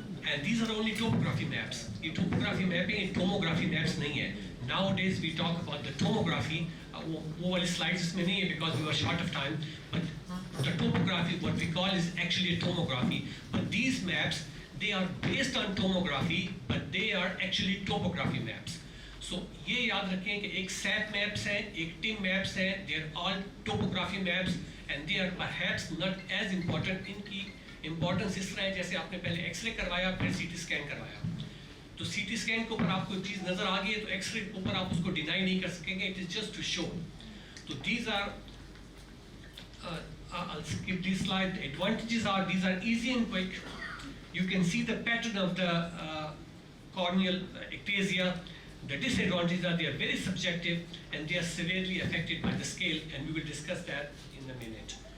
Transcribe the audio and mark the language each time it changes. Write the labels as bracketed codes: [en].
[en] And these are only topography maps. [hi] ये topography mapping ये tomography maps नहीं है. [en] Nowadays we talk about the tomography. [hi] वो वाली slides इसमें नहीं है [en] because we were short of time. But the topography, what we call, is actually a tomography. But these maps, they are based on tomography, but they are actually topography maps. [hi] So ये याद रखें कि एक SAP maps हैं, एक TIM maps हैं. [en] They are all topography maps, and they are perhaps not as important. [hi] इनकी importance इस तरह है जैसे आपने पहले एक्सरे करवाया फिर सीटी स्कैन करवाया. तो सीटी स्कैन के ऊपर आपको एक चीज़ नज़र आ गई है तो एक्सरे के ऊपर आप उसको डिनाई नहीं कर सकेंगे. [en] It is just to show. तो these are I'll skip this slide. The advantages are these are easy and quick. You can see the pattern of the corneal ectasia. The disadvantages are they are very subjective and they are severely affected by the scale, and we will discuss that in a minute.